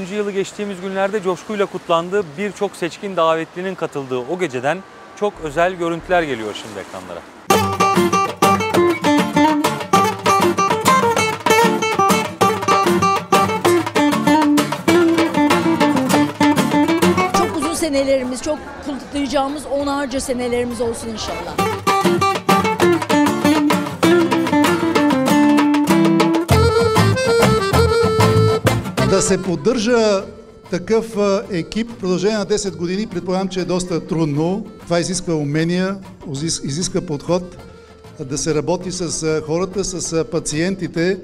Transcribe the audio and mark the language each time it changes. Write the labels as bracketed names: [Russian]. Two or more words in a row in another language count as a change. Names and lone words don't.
[Turkish] yılı geçtiğimiz günlerde coşkuyla kutlandığı, birçok seçkin davetlinin katıldığı o geceden çok özel görüntüler geliyor şimdi ekranlara. Çok uzun senelerimiz, çok kutlayacağımız onlarca senelerimiz olsun inşallah. [Bulgarian] Да се поддържа такъв екип в продължение на 10 години, предполагам, че е доста трудно. Това изисква умения, изисква подход, да се работи с хората, с пациентите.